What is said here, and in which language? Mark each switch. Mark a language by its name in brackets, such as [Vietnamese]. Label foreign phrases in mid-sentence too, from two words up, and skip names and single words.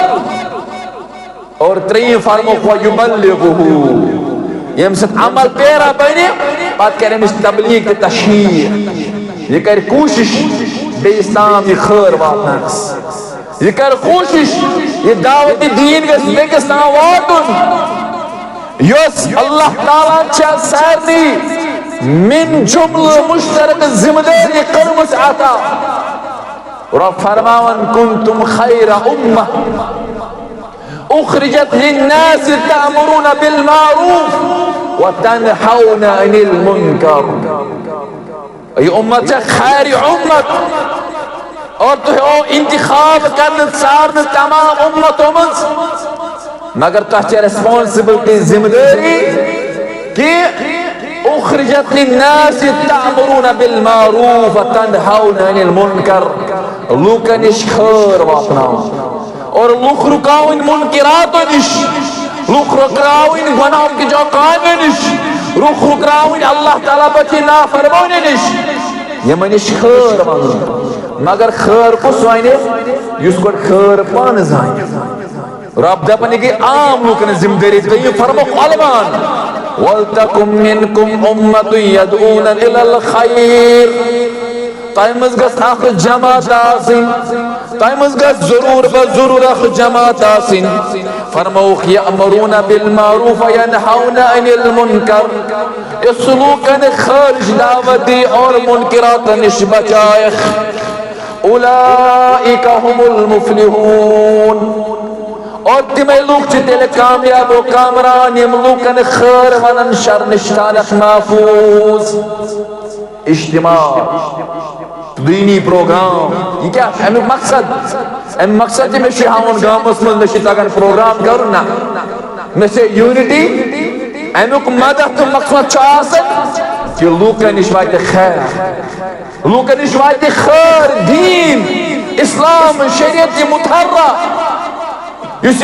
[Kashmiri] اور ترٛیٚیِم فرموک ویبلغہ ییٚمہِ سۭتۍ عمل پیرا بنہِ پتہٕ کرِ أمِس تبلیغ تہٕ تشہیٖر یہ کر کوشش بیٚیِس تام یہِ خٲر واتناونس یہ کر کوشش یہ دعوت دین گژھِ بیٚکِس تام واتُن یۄس اللہ تعالیٰ چھےٚ سارنٕے من جملہٕ مشترک ذمہٕ دٲری کٔرمٕژ عطا رب فرماوان [Arabic] کنتم خیر امہ اخرجت للناس تأمرون بالمعروف وتنحون عن المنکر [Kashmiri] یہ امت چھےٚ خیر امت اور تُہۍ آو انتخاب کرنہٕ ژارنہٕ تمام امتو منٛز مگر تۄہہِ چھےٚ ریسپانسبلٹی ذمہٕ دٲری کہ [Arabic] اخرجت للناس تأمرون بالمعروف وتنحون عن المنکر [Kashmiri] لوٗکن نِش خٲر واتناوان اور لُکھ رُکاوٕنۍ مُنکِراتو نِش لُکھ رُکاوٕنۍ گۄناہو کِچو کامیو نِش لُکھ رُکاوٕنۍ اللہ تعالیٰ بچی نافرمٲنی نِش یِمن نِش خٲر وَنُن مگر خٲر کُس وَنہِ یُس گۄڈٕ خٲر پانہٕ زانہِ رب دپان یہِ گٔے عام لُکن ذمہٕ دٲری دوٚیِم فرموکھ علمان [Arabic] وَلْتَكُن مِّنكُمْ أُمَّةٌ يَدْعُونَ إِلَى الْخَيْرِ [Kashmiri] تۄہہِ منٛز گژھِ اکھ جماعت آسٕنۍ تۄہہِ منٛز گژھِ ضروٗر اکھ جماعت آسٕنۍ فرمووُکھ [Arabic] یأمرون بالمعروف وینہون عن المنکر [Kashmiri] اس لوٗکن خٲرج دعوت دی اور منکراتن نش بچایکھ [Arabic] اولئک هم المفلحون [Kashmiri] اور تمے لوگ چھِ تیٚلہِ کامیاب و کامران یِم لوٗکن خٲر ونن شر نش تھاونکھ محفوظ اجتماع دینی پروگرام یہ کیا امیُک مقصد تہِ مےٚ چھُ ہاوُن گامس منٛز مےٚ چھُ تگان پروگرام کرُن نہ مےٚ چھِ یوٗنٹی امیُک مدد تہٕ مقصد چھُ آسان کہ لوٗکن نِش واتہِ خیر لوٗکن نِش واتہِ خٲر دیٖن اسلام شریعت مطہرہ یُس